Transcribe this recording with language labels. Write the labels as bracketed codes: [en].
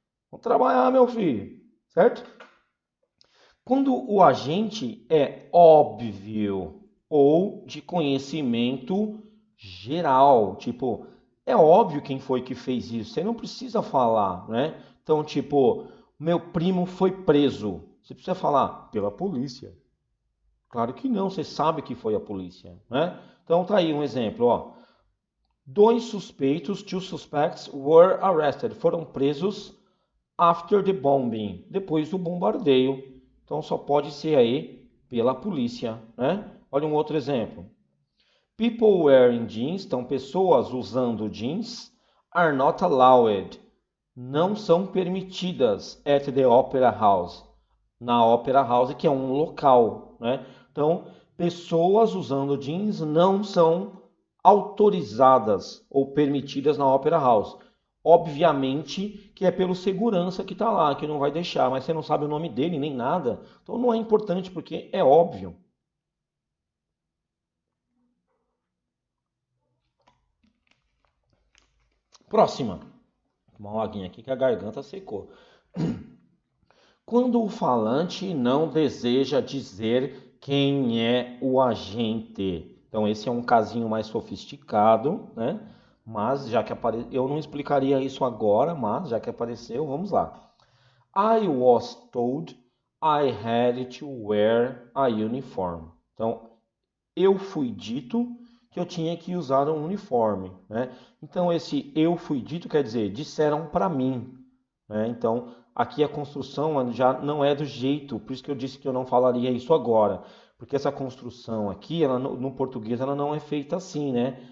[pt] Vamos trabalhar, meu filho, certo? Quando o agente é óbvio ou de conhecimento geral, tipo, é óbvio quem foi que fez isso, você não precisa falar, né? Então, tipo, meu primo foi preso. Você precisa falar pela polícia. Claro que não, você sabe que foi a polícia, né? Então tá aí um exemplo, ó. [en] Two suspects were arrested. [pt] Foram presos [en] after the bombing, [pt] depois do bombardeio. Então só pode ser aí pela polícia, né? Olha um outro exemplo. [en] People wearing jeans, [pt] então pessoas usando jeans, [en] are not allowed. [pt] Não são permitidas [en] at the Opera House. [pt] Na Opera House, que é um local, né? Então, pessoas usando jeans não são autorizadas ou permitidas na Opera House. Obviamente que é pelo segurança que está lá, que não vai deixar, mas você não sabe o nome dele nem nada. Então não é importante porque é óbvio. Próxima. Uma aguinha aqui que a garganta secou. Quando o falante não deseja dizer quem é o agente. Então, esse é um casinho mais sofisticado, né? Mas já que eu não explicaria isso agora, mas já que apareceu, vamos lá. [en] I was told I had to wear a uniform. [pt] Então, eu fui dito que eu tinha que usar um uniforme, né? Então, esse eu fui dito quer dizer, disseram para mim, né? Então, aqui a construção já não é do jeito, por isso que eu disse que eu não falaria isso agora, porque essa construção aqui, ela, no português, ela não é feita assim, né?